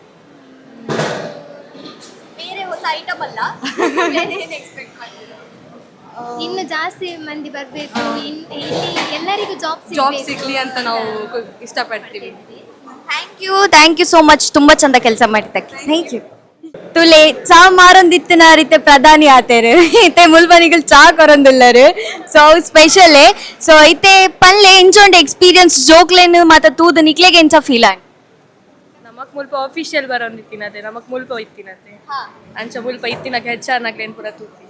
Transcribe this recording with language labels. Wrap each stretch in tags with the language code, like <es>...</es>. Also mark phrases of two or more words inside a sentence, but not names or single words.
<kn>ಬೇರೆ ಹೊಸ ಐಟಮ್ ಅಲ್ಲ, ಇನ್ನು ಜಾಸ್ತಿ ಮಂದಿ ಬರಬೇಕು, ಎಲ್ಲರಿಗೂ ಜಾಬ್ ಸಿಗ್ಲಿ ಅಂತ ನಾವು ಇಷ್ಟಪಡ್ತೀವಿ.</kn> <en>thank you so much.</en> <kn>ತುಂಬಾ ಚಂದ ಕೆಲಸ ಮಾಡ್ತಕ್ಕೆ.</kn> <en>thank you.</en> <tcy>ತುಲೆ ಚಾ ಮಾರೊಂದಿತ್ತಿನ ರೀತಿ ಪ್ರಧಾನಿ ಆತೇರು ಇತ್ತೆ ಮುಲ್ಬನಿಗಳು ಚಾ ಕೊರೊಂದಿಲ್ಲರು. ಸೊ ಅವು ಸ್ಪೆಷಲ್. ಸೊ ಇತ್ತೆ ಪಲ್ಲೆ ಎಂಜೊಂಡು ಎಕ್ಸ್ಪೀರಿಯನ್ಸ್ ಜೋಕ್ಲೇನು ಮತ್ತೆ ತೂದು ನಿಕ್ಲೆಗೆ ಎಂಚ ಫೀಲ್ ಆನ್? ನಮಕ್ ಮುಲ್ಪ ಆಫೀಷಿಯಲ್ ಬರೋಂದಿತ್ತಿನದೆ, ನಮಕ್ ಮುಲ್ಪ ಇತ್ತಿನದೆ ಅಂಚ ಮುಲ್ಪ ಇತ್ತಿನಕ್ಕೆ ಹೆಚ್ಚಾರ್ನಾಗ್ಲೇನು ಪೂರ ತೂತಿನ</tcy>